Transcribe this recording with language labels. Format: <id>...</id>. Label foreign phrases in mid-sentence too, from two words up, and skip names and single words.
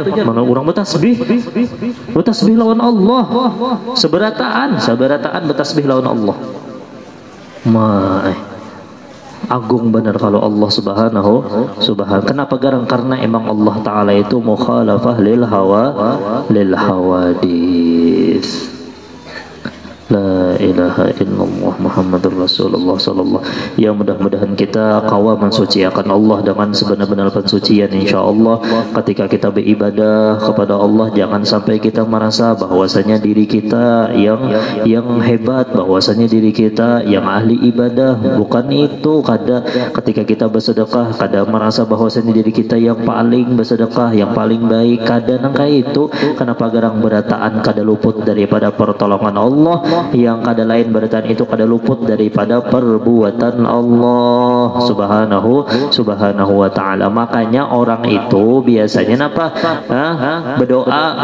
<bjn>Mana orang bertasbih? Bertasbih lawan Allah. Seberataan bertasbih lawan Allah. Agung benar kalau</bjn> <ar>الله سبحانه.</ar> <bjn>Kenapa garang? Karena emang Allah Ta'ala itu</bjn> <ar>مخالفة للحوادث. لا إله إلا الله محمد رسول الله صلى الله.</ar> <bjn>Ya mudah-mudahan kita kawa mensuciakan Allah dengan sebenar-benar pensucian insyaallah. Ketika kita beribadah kepada Allah, jangan sampai kita merasa bahwasanya diri kita yang hebat, bahwasanya diri kita yang ahli ibadah. Bukan itu. Ketika kita bersedekah, kada merasa bahwasanya diri kita yang paling bersedekah, yang paling baik. Kada nangka itu. Kenapa garang berataan kada luput daripada pertolongan Allah, yang kada lain berataan itu kada luput daripada perbuatan Allah</bjn> <ar>سبحانه وتعالى.</ar> <bjn>Makanya orang itu biasanya apa? Berdoa.</bjn>